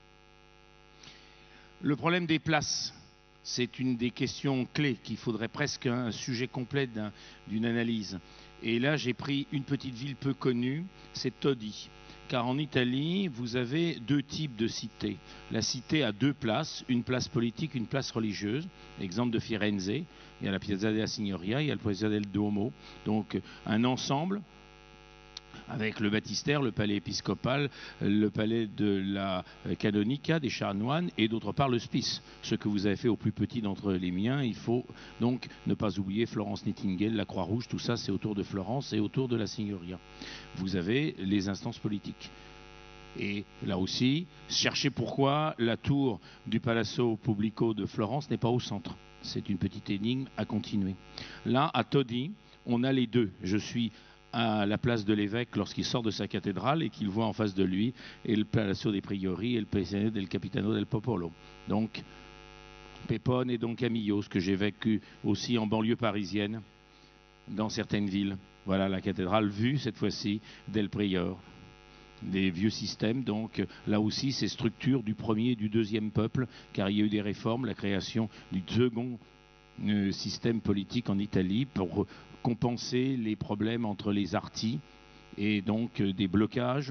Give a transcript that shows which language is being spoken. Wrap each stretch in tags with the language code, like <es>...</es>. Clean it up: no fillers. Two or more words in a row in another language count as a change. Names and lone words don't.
<fr>Le problème des places, c'est une des questions clés qu'il faudrait presque un sujet complet d'une analyse. Et là, j'ai pris une petite ville peu connue, c'est Todi. Car en Italie, vous avez deux types de cités. La cité a deux places, une place politique, une place religieuse. Exemple de Firenze, il y a la Piazza della Signoria, il y a le Piazza del Duomo. Donc un ensemble avec le baptistère, le palais épiscopal, le palais de la canonica, des chanoines, et d'autre part le Spice. Ce que vous avez fait au plus petit d'entre les miens, il faut donc ne pas oublier Florence Nightingale, la Croix-Rouge, tout ça c'est autour de Florence et autour de la Signoria. Vous avez les instances politiques. Et là aussi, cherchez pourquoi la tour du Palazzo Pubblico de Florence n'est pas au centre. C'est une petite énigme à continuer. Là, à Todi, on a les deux. Je suis à la place de l'évêque lorsqu'il sort de sa cathédrale et qu'il voit en face de lui et le Palazzo dei Priori et le Paesino del Capitano del Popolo. Donc, Pepone et Don Camillo, ce que j'ai vécu aussi en banlieue parisienne, dans certaines villes. Voilà la cathédrale vue, cette fois-ci, del Prior. Des vieux systèmes, donc là aussi, ces structures du premier et du deuxième peuple, car il y a eu des réformes, la création du second système politique en Italie pour compenser les problèmes entre les artis et donc des blocages.</fr>